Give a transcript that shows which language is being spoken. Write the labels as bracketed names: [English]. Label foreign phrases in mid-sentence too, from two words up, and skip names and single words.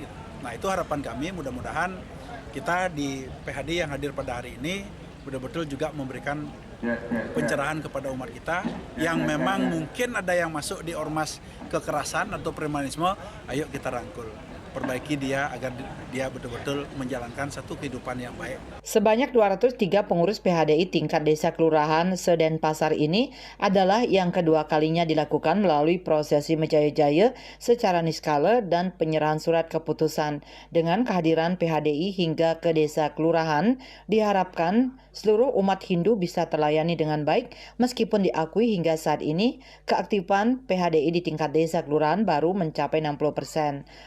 [Indonesian] Nah itu harapan kami, mudah-mudahan kita di PHD yang hadir pada hari ini betul-betul juga memberikan pencerahan kepada umat kita yang memang mungkin ada yang masuk di ormas kekerasan atau premanisme, ayo kita rangkul. Perbaiki dia agar dia betul-betul menjalankan satu kehidupan yang baik. Sebanyak 203 pengurus PHDI tingkat desa kelurahan se-Denpasar ini adalah yang kedua kalinya dilakukan melalui prosesi Mejaya-jaya secara niskala dan penyerahan surat keputusan. Dengan kehadiran PHDI hingga ke desa kelurahan, diharapkan seluruh umat Hindu bisa terlayani dengan baik meskipun diakui hingga saat ini keaktifan PHDI di tingkat desa kelurahan baru mencapai 60%.